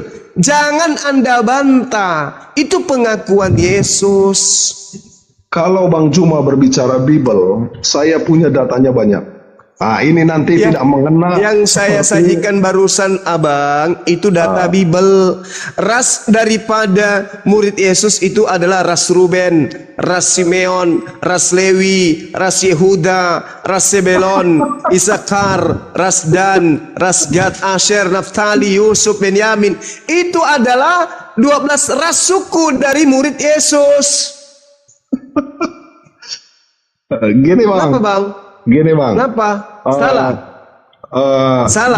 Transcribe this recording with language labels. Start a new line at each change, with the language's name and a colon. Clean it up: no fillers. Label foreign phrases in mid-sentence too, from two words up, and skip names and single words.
Indonesian: Jangan Anda bantah, itu pengakuan Yesus. Kalau Bang Cuma berbicara Bible, saya punya datanya banyak. Ini nanti tidak mengenal. Yang saya sajikan barusan Abang, itu data Bible. Ras daripada murid Yesus itu adalah ras Ruben, ras Simeon, ras Lewi, ras Yehuda, ras Sebelon, Isakar, ras Dan, ras Gad, Asher, Naftali, Yusuf, Benyamin. Itu adalah 12 ras suku dari murid Yesus. Gini Bang. Kenapa Bang? Gini Bang. Kenapa? Salah. Salah.